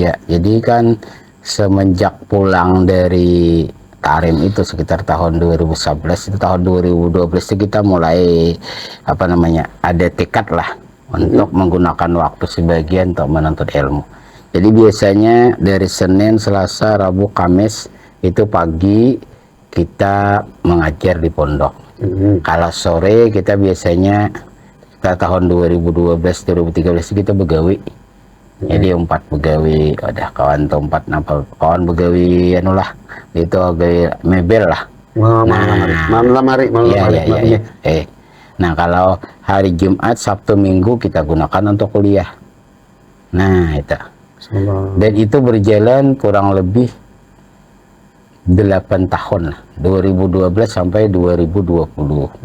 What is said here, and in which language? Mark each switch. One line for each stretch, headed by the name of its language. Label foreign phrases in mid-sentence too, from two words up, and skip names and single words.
Indonesian: Ya, jadi kan semenjak pulang dari Tarim itu sekitar tahun 2011, itu tahun 2012 itu kita mulai ada tekad lah untuk menggunakan waktu sebagian untuk menuntut ilmu. Jadi biasanya dari Senin, Selasa, Rabu, Kamis itu pagi kita mengajar di pondok. Kalau sore kita biasanya tahun 2012-2013 kita begawi. Jadi 4 begawi, ada kawan tuh 4 kawan begawi anulah itu agak mebel lah. Malam lamari. Nah, kalau hari Jumat, Sabtu, Minggu kita gunakan untuk kuliah. Nah, itu. Dan itu berjalan kurang lebih 8 tahun lah, 2012 sampai 2020.